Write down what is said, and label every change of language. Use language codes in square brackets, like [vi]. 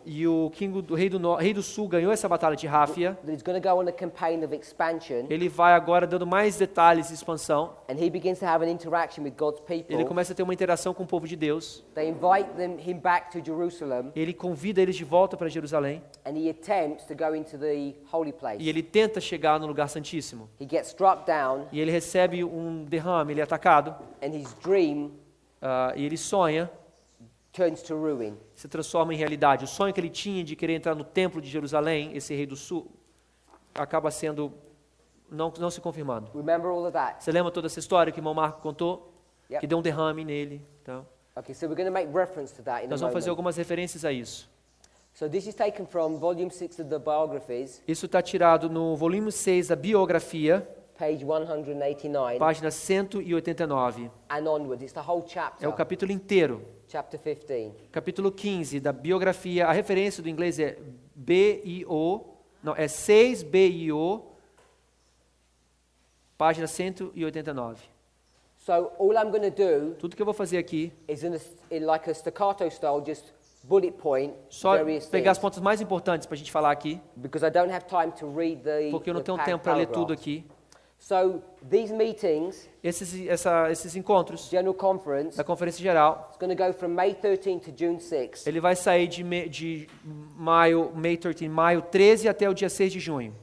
[pt] e o rei do sul ganhou essa batalha de Ráfia, [en] that he's going to go on a campaign of expansion, [pt] ele vai agora dando mais detalhes de expansão. [en] and he begins to have an interaction with God's [pt] Ele [en] people. [pt] começa a ter uma interação com o povo de Deus. [en] They invite him back to Jerusalem, [pt] Ele convida eles de volta para Jerusalém [en] and he attempts to go into the holy place. [pt] e ele tenta chegar no lugar santíssimo. [en] He gets struck down, [pt] E ele recebe um derrame, ele é atacado, [en] and his dream [pt] e ele sonha, [en] turns to ruin. [pt] se transforma em realidade. O sonho que ele tinha de querer entrar no templo de Jerusalém, esse rei do sul, acaba sendo, não se confirmando. [en] Remember all of that? [pt] Você lembra toda essa história que o irmão Marco contou? [en] Yep. [pt] Que deu um derrame nele. Então, [en] Okay, so we're going to make reference to that in a [pt] nós vamos fazer [en] moment. [pt] algumas referências a isso. [en] So this is taken from volume 6 of the biographies, [pt] Isso está tirado no volume 6 da biografia, [en] page 189, [pt] página 189. [en] and onwards. It's the whole [pt] É [en] chapter, [pt] o capítulo inteiro. [en] chapter 15. [pt] Capítulo 15 da biografia. A referência do inglês é B-I-O, não, é 6-B-I-O, página 189. [en] So all I'm going to do Tudo que eu vou fazer aqui is in like a staccato style, just bullet point [pt] Só [en] various [pt] pegar as [en] things, [pt] pontas mais importantes para a gente falar aqui, [en] because I don't have time to read [pt] porque eu não [en] the [pt] tenho tempo para ler tudo [en] paragraphs. [pt] aqui. [en] So these meetings, [pt] Esses encontros [en] General Conference, [pt] da Conferência Geral, [en] it's going to go from May 13 to June 6. [pt] ele vai sair de maio 13 até o dia 6 de junho.